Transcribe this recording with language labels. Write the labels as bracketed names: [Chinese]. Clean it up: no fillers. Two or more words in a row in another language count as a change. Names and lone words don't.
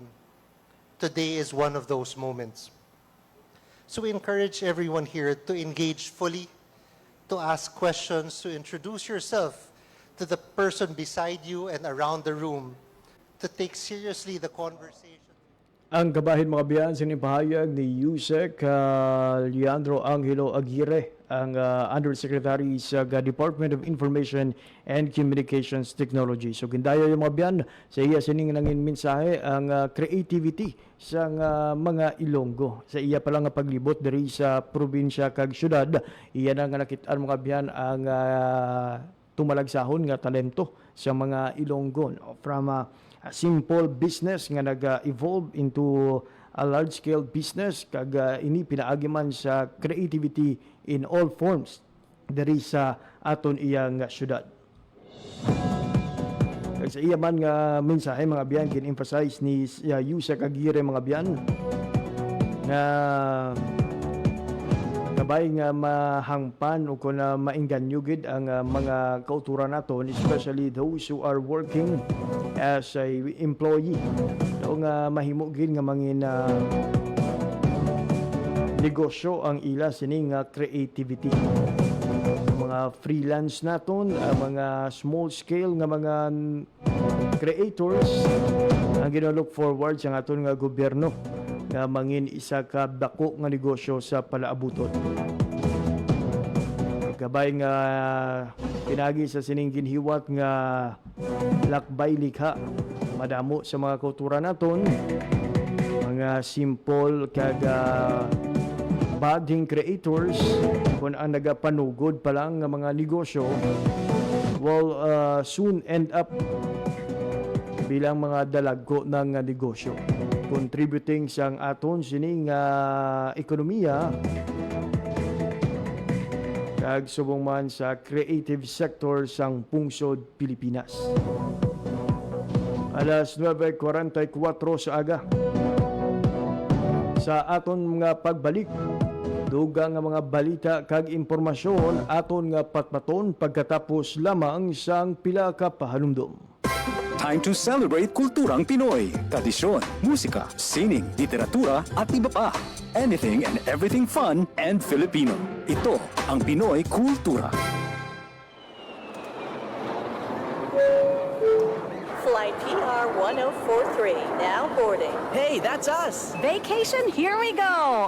[English] Today is one of those moments. So we encourage everyone here to engage fully, to ask questions, to introduce yourself to the person beside you and around the room, to take seriously the conversation. [Hiligaynon] Ang kabahin mga biyan, sinipahayag ni Yusek Leandro Angelo Aguirre, ang Undersecretary sa Department of Information and Communications Technology. So gindayo yung mga biyan, sa iya sining nangin mensahe ang creativity sa mga Ilonggo. Sa iya palang paglibot diri sa probinsya kag syudad, iya na nga nakitaan mga biyan ang tumalagsahon nga talento sa mga Ilonggo, no? [English] From a simple business [Hiligaynon] nga nag-evolve [English] into a large-scale business [Hiligaynon] kag ini pinaagi man sa [English] creativity in all forms [Hiligaynon] diri sa aton iyang syudad. Kag sa iya man nga mensahe mga biyan kin-emphasize ni Yusek Aguirre mga biyan nga kabay nga mahangpan o kung mainganyo gid ang mga kauturan naton, [English] especially those who are working as a employee. [Hiligaynon] O nga mahimo gid nga mangin negosyo ang ila sining creativity. Mga freelance naton, mga small scale nga mga creators ang gina-look forward sa aton nga gobyerno nga mangin isa ka dako nga negosyo sa palaabuton. Gabay nga pinagi sa sining ginhiwat nga lakbay likha, madamo sa mga kultura naton, mga simple kag budding creators kung ang nagapanugod pa lang nga mga negosyo [English] will soon end up [Hiligaynon] bilang mga dalagko ng negosyo, contributing sa aton sining ekonomiya kag subong man sa [English] creative sector [Hiligaynon] sang pungsod Pilipinas. Alas 9:44 sa aga. Sa aton mga pagbalik, dugang nga mga balita kag impormasyon aton nga patpaton pagkatapos lamang sang pila ka pahanumdom. [English] Time to celebrate [Filipino] kulturang Pinoy, tradisyon, musika, sining, literatura at iba pa. [English] Anything and everything fun and Filipino. [Filipino] Ito ang Pinoy Kultura. [English] Flight PR 1043, now boarding. Hey, that's us! Vacation, here we go!